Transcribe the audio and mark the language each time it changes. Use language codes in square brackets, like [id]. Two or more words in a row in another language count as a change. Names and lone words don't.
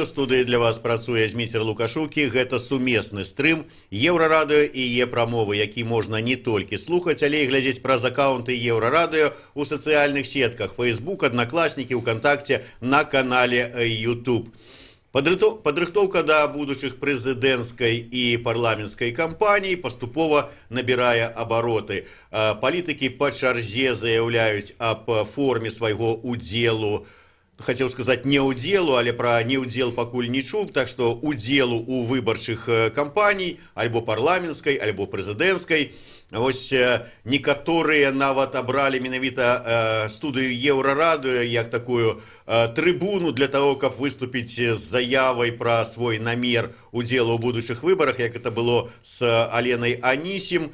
[be] Студыі для вас працуе Зміцер Лукашукі. Гэта сумесны стрым Еўрарадыё і Е-прамовы, які можна не толькі слухаць, але і глядзець праз акаунты Еўрарадыё у сацыяльных сетках Facebook, Аднакласнікі, ВКонтакте, на канале YouTube. Падрыхтоўка да будучых прэзідэнцкай і парламенцкай кампаній паступова набірае абароты. Палітыкі па чарзе заяўляюць аб форме свайго удзелу, [ru] хотел сказать [be] не удзелу, але про неудзел пакуль не чуў, [ru] так что [be] удзелу у выбарчых кампаній, альбо парламенцкай, альбо прэзідэнцкай. Вось некаторыя нават абралі менавіта студыю Еўрарадыё як такую трыбуну [ru] для того, [be] каб выступіць з заявай пра свой намер удзелу ў будучых выбарах, як это было з Аленай Анісім.